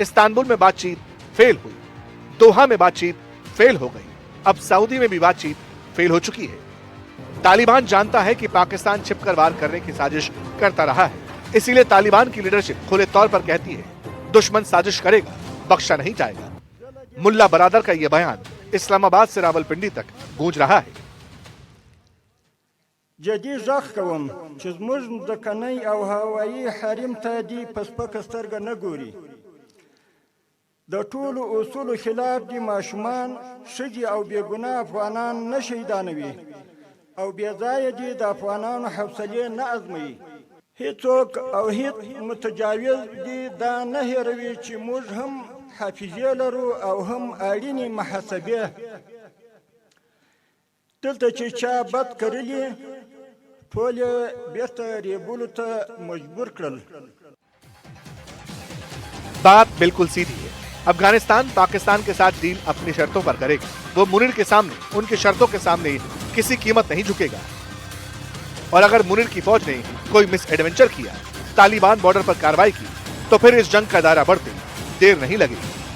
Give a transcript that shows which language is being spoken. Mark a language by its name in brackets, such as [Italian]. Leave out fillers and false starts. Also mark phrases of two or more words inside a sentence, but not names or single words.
[Hindi] इस्तांबुल में बातचीत फेल हुई, दोहा में बातचीत फेल हो गई, अब सऊदी में भी बातचीत फेल हो चुकी है। तालिबान जानता है कि पाकिस्तान छिपकर वार करने की साजिश करता रहा है, इसीलिए तालिबान की लीडरशिप खुले तौर पर कहती है दुश्मन साजिश करेगा, बख्शा नहीं जाएगा। मुल्ला बरादर का यह बयान इस्लामाबाद से रावलपिंडी तक गूंज रहा है। [Pashto] جدي زخم چې زموږ د کنۍ او هوایي حریم ته دی پسپک سترګه نه ګوري. د ټولو اصولو خلاف دي ماشومان، ښځې او بېګناه افغانان نه شهیدانوي او بې ځایه دي د افغانانو حوصلې نه ازموي. هیڅوک او هیڅ متجاوز دي دا نه هېروي چې موږ هم حافظې لرو او هم اړینې محاسبې. دلته چې چا بد کړلي ټول بیرته ریبولو ته مجبور کړل. [Hindi] बात बिल्कुल सीधी है। अफगानिस्तान पाकिस्तान के साथ डील अपनी शर्तों पर करेगा। वो मुनीर के सामने, उनकी शर्तों के सामने किसी कीमत नहीं झुकेगा। और अगर मुनीर की फौज ने कोई [English] mis adventure [Hindi] किया, तालिबान बॉर्डर पर कार्रवाई की, तो फिर इस जंग का दायरा बढ़ते देर नहीं लगेगी।